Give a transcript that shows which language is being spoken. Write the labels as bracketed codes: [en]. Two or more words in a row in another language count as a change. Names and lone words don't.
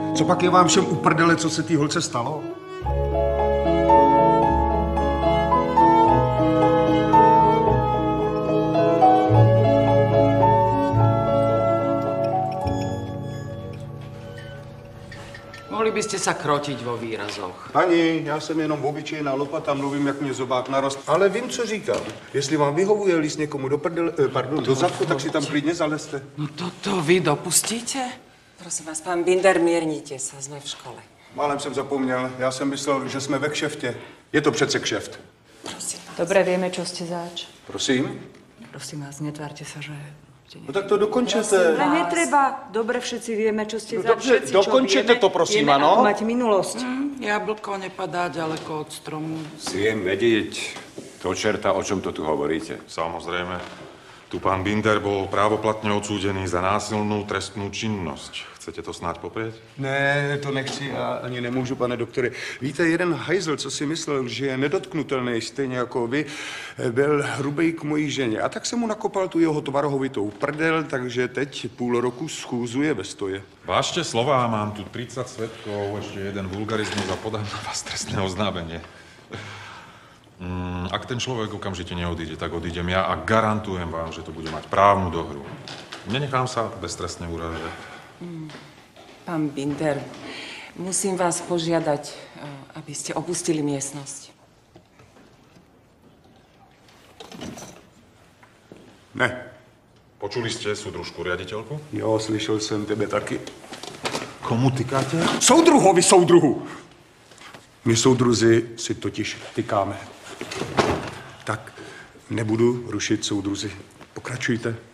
[cs] copak je vám všem uprdele, co se té holce stalo? [sk] Mohli by ste sa krotiť vo výrazoch. Pani, [cs] já jsem jenom obyčejná lopata, mluvím, jak mě zobák narost. Ale vím, co říkám. Jestli vám vyhovuje líst někomu do prdele, do zadku, tak si tam klidně zalezte. [sk] No toto vy dopustíte? Prosím vás, pán Binder, miernite sa, sme v škole. [cs] Málem jsem zapomněl, já jsem myslel, že jsme ve kšeftě. Je to přece kšeft. Prosím vás. [sk] Dobre, vieme, čo ste zač. [cs] Prosím? [sk] Prosím vás, netvárte sa, že... [cs] No tak to dokončete. [sk] Ale netreba. Dobre, všetci vieme, čo ste zač. [cs] Dobře, dokončete to, prosím, [sk] vieme, [cs] ano? [sk] Ako mať minulosť. Jablko nepadá ďaleko od stromu. Viem vedieť to čerta, o čom to tu hovoríte. Samozrejme. Tu pán Binder bol právoplatne odsúdený za násilnú trestnú činnosť. Chcete to snáď poprieť? [cs] Ne, to nechci a ani nemůžu, pane doktore. Víte, jeden hajzl, co si myslel, že je nedotknutelný, stejně jako vy, byl hrubej k mojí ženě. A tak jsem mu nakopal tu jeho tvarohovitou prdel, takže teď půl roku schůzuje ve stoje. [sk] Vážte slova, mám tu 30 svedkov, ešte jeden vulgarizmus a podám na vás trestné oznámenie. Ak ten človek okamžite neodíde, tak odídem ja a garantujem vám, že to bude mať právnu dohru. Nenechám sa beztrestne urážať. Pán Binder, musím vás požiadať, aby ste opustili miestnosť. [cs] Ne. [sk] Počuli ste súdružku riaditeľku? [cs] Jo, slyšel jsem tebe taky. Komu tykáte? Soudruhovi, soudruhu! My soudruzi si totiž tykáme. Tak, nebudu rušit soudruzi. Pokračujte.